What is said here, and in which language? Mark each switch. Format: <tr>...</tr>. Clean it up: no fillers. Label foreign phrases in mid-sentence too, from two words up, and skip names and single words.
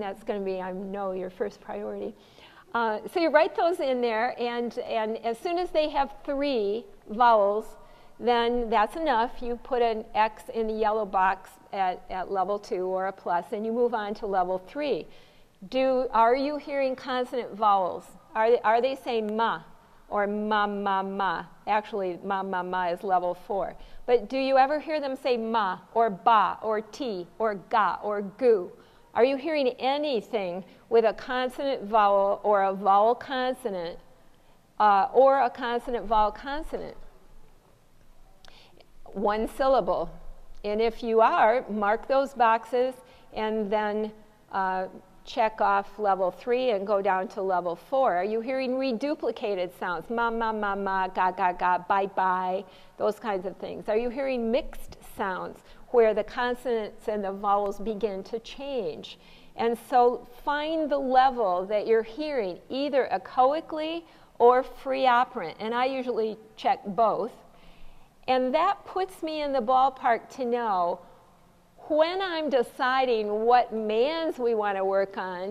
<en>That's going to be, I know, your first priority. So you write those in there, and as soon as they have 3 vowels, then that's enough. You put an X in the yellow box at level 2 or a plus, and you move on to level 3. Are you hearing consonant vowels? Are they saying ma, or ma, ma, ma. Actually, ma, ma, ma is level 4. But do you ever hear them say ma, or ba, or ti, or ga, or gu? Are you hearing anything with a consonant vowel or a vowel consonant, or a consonant vowel consonant? One syllable. And if you are, mark those boxes and then check off level 3 and go down to level 4. Are you hearing reduplicated sounds? Ma, ma, ma, ma, ga, ga, ga, bye, bye, those kinds of things. Are you hearing mixed sounds where the consonants and the vowels begin to change? And so find the level that you're hearing, either echoically or free operant. And I usually check both. And that puts me in the ballpark to know when I'm deciding what mands we want to work on.</en>